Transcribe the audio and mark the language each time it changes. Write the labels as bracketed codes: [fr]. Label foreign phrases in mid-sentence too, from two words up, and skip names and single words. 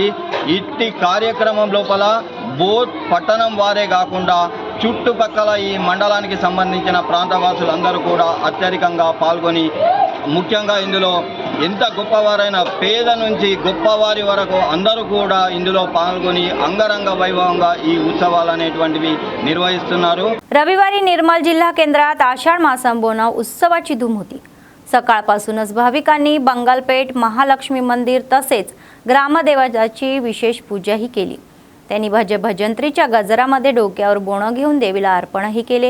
[te] ఇట్టి కార్యక్రమం లోపల బోత్ పట్టణం వారే కాకుండా చుట్టుపక్కల ఈ మండలానికి సంబంధించిన ప్రాంతవాసులందరూ కూడా అత్యధికంగా పాల్గొని, ముఖ్యంగా ఇందులో ఎంత గొప్పవారైన పేద నుంచి గొప్పవారి వరకు అందరూ కూడా ఇందులో పాల్గొని అంగరంగ వైభవంగా ఈ ఉత్సవాలు అనేటువంటివి నిర్వహిస్తున్నారు. [mr] रविवारी निर्मल जिल्हा केंद्रात आषाढ मासंबोना उत्सवाची धूम होती. सकाळपासूनच भाविकांनी बंगालपेठ महालक्ष्मी मंदिर तसेच ग्रामदेवताची विशेष पूजाही केली. त्यांनी भजंत्रीच्या गजरामध्ये डोक्यावर बोणं घेऊन देवीला अर्पणही केले.